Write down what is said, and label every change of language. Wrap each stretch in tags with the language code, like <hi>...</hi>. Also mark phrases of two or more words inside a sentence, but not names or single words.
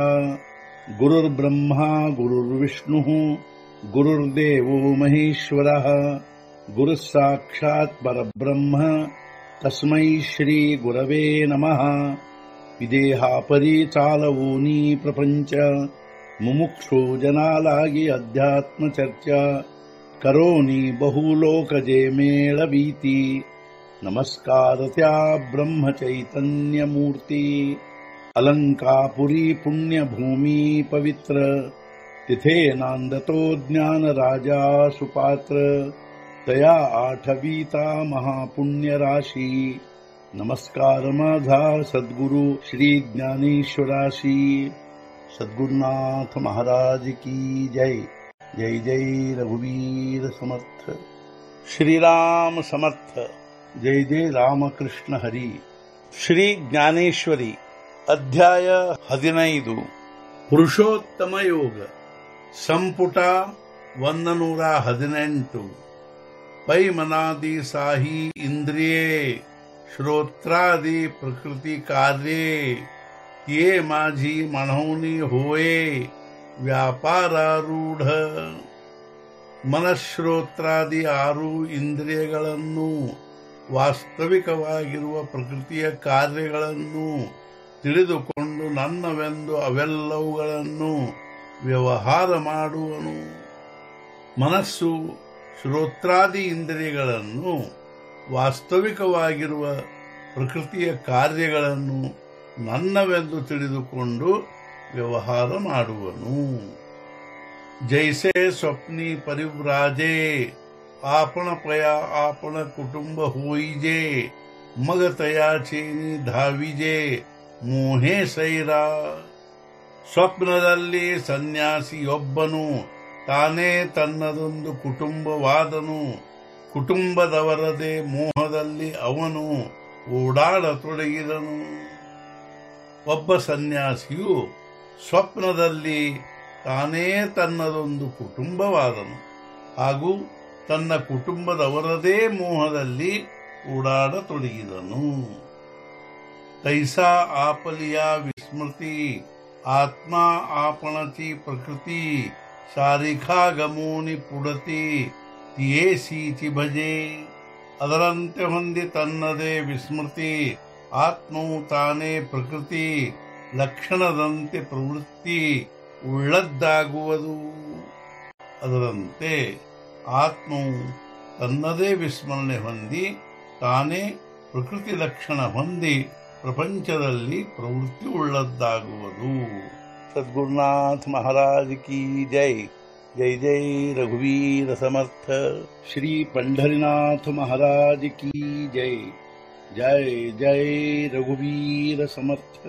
<sa>गुरुर्ब्रह्मा गुरुर्विष्णुः गुरुर्देवो महेश्वरः गुरुः साक्षात् परब्रह्म तस्मै श्री गुरवे नमः।</sa> <mr>विदेहापरि चालवूनी प्रपंच मुमुक्षु जनालागी अध्यात्म चर्चा करोनी बहुलोकजे मेळवीती। नमस्कार त्या ब्रह्म चैतन्य मूर्ती। अलंकापुरी पुण्यभूमी पवित्र तिथे नांदतो ज्ञान राजा सुपात्र। तया आठवीता महापुण्य राशी नमस्कार माझा सद्गुरु श्री ज्ञानेश्वराशी।</mr> <hi>सद्गुरुनाथ महाराज की जय।</hi> <mr>जय जय रघुवीर समर्थ। श्रीराम समर्थ। जय जय रामकृष्ण हरी। श्री ज्ञानेश्वरी अध्याय 15 पुरुषोत्तम योग ಸಂಪುಟ 118। पै मनादि साही इंद्रिये श्रोत्रादि प्रकृति कार्ये ये माझी म्हणवणी होये ವ್ಯಾಪಾರಾರೂಢ।</mr> <kn>ಮನಶ್ರೋತ್ರಾದಿ 6 ಇಂದ್ರಿಯಗಳನ್ನು ವಾಸ್ತವಿಕವಾಗಿರುವ ಪ್ರಕೃತಿಯ ಕಾರ್ಯಗಳನ್ನು ತಿಳಿದುಕೊಂಡು ನನ್ನವೆಂದು ಅವೆಲ್ಲವುಗಳನ್ನು ವ್ಯವಹಾರ ಮಾಡುವನು। ಮನಸ್ಸು ಶ್ರೋತ್ರಾದಿ ಇಂದ್ರಿಯಗಳನ್ನು ವಾಸ್ತವಿಕವಾಗಿರುವ ಪ್ರಕೃತಿಯ ಕಾರ್ಯಗಳನ್ನು ನನ್ನವೆಂದು ತಿಳಿದುಕೊಂಡು ವ್ಯವಹಾರ ಮಾಡುವನು।</kn> <mr>जैसे स्वप्नी परिव्राजे आपण पया आपण कुटुंब होईजे। मग तयाचेनी धाविजे मोहे सैरा।</mr> <kn>ಸ್ವಪ್ನದಲ್ಲಿ ಸನ್ಯಾಸಿಯೊಬ್ಬನು ತಾನೇ ತನ್ನದೊಂದು ಕುಟುಂಬವಾದನು। ಕುಟುಂಬದವರದೇ ಮೋಹದಲ್ಲಿ ಅವನು ಓಡಾಡತೊಡಗಿದನು। ಒಬ್ಬ ಸನ್ಯಾಸಿಯು ಸ್ವಪ್ನದಲ್ಲಿ ತಾನೇ ತನ್ನದೊಂದು ಕುಟುಂಬವಾದನು ಹಾಗೂ ತನ್ನ ಕುಟುಂಬದವರದೇ ಮೋಹದಲ್ಲಿ ಓಡಾಡತೊಡಗಿದನು।</kn> <mr>तैसा आपलिया विस्मृति आत्मा आपणची प्रकृति सारिखा गमोनी पुडती तियेसीची भजे।</mr> <kn>ಅದರಂತೆ ಹೊಂದಿ ತನ್ನದೇ ವಿಸ್ಮೃತಿ ಆತ್ಮವು ತಾನೇ ಪ್ರಕೃತಿ ಲಕ್ಷಣದಂತೆ ಪ್ರವೃತ್ತಿ ಉಳ್ಳದ್ದಾಗುವುದು। ಅದರಂತೆ ಆತ್ಮವು ತನ್ನದೇ ವಿಸ್ಮರಣೆ ಹೊಂದಿ ತಾನೇ ಪ್ರಕೃತಿ ಲಕ್ಷಣ ಹೊಂದಿ ಪ್ರಪಂಚದಲ್ಲಿ ಪ್ರವೃತ್ತಿ ಉಳ್ಳದ್ದಾಗುವುದು।</kn> <hi>सद्गुरुनाथ महाराज की जय।</hi> <mr>जय जय रघुवीर समर्थ।</mr> <hi>श्री पंढरीनाथ महाराज की जय।</hi> <mr>जय जय रघुवीर समर्थ।</mr>